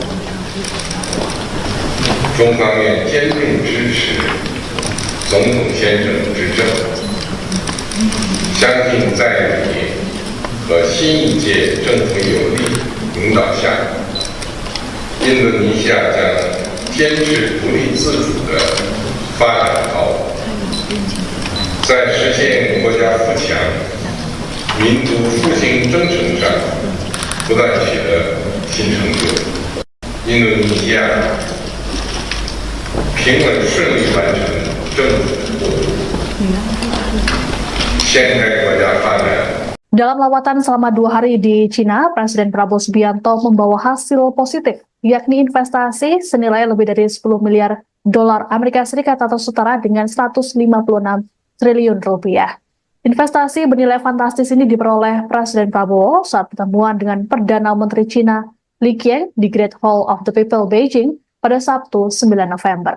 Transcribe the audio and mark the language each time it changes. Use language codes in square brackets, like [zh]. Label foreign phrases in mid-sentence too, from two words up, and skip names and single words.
[zh] 中方愿坚定支持总统先生执政，相信在你和新一届政府有力领导下，印度尼西亚将坚持独立自主的发展道路，在实现国家富强、民族复兴征程上不断取得新成就。印度尼西亚平稳顺利完成政府过渡，掀开国家发展。 [id] Dalam lawatan selama 2 hari di Cina, Presiden Prabowo Subianto membawa hasil positif, yakni investasi senilai lebih dari 10 miliar dolar Amerika Serikat atau setara dengan 156 triliun rupiah. Investasi bernilai fantastis ini diperoleh Presiden Prabowo saat pertemuan dengan Perdana Menteri Cina Li Qiang di Great Hall of the People Beijing pada Sabtu 9 November.